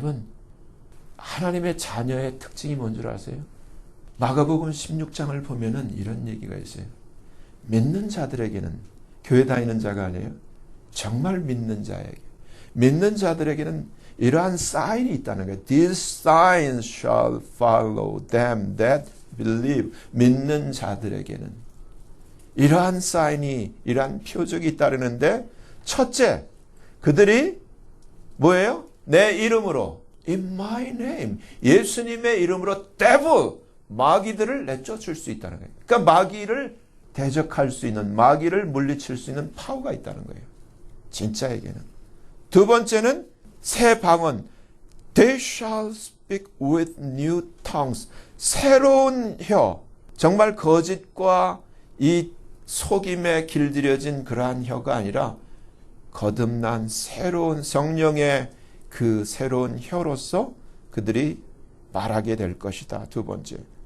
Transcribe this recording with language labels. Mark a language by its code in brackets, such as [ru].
[ko] 여러분, 하나님의 자녀의 특징이 뭔 줄 아세요? 마가복음 16장을 보면은 이런 얘기가 있어요. 믿는 자들에게는, 교회 다니는 자가 아니에요. 정말 믿는 자에게, 믿는 자들에게는 이러한 사인이 있다는 거예요. [en] These signs shall follow them that believe. [ko] 믿는 자들에게는 이러한 사인이, 이러한 표적이 잇따르는데, 첫째, 그들이 뭐예요? 내 이름으로, [en] in my name, [ko] 예수님의 이름으로 devil, 마귀들을 내쫓을 수 있다는 거예요. 그러니까 마귀를 대적할 수 있는, 마귀를 물리칠 수 있는 파워가 있다는 거예요. 진짜에게는. 두 번째는 새 방언. [en] They shall speak with new tongues. [ko] 새로운 혀. 정말 거짓과 이 속임에 길들여진 그러한 혀가 아니라 거듭난 새로운 성령의 그 새로운 혀로서 그들이 말하게 될 것이다. 두 번째.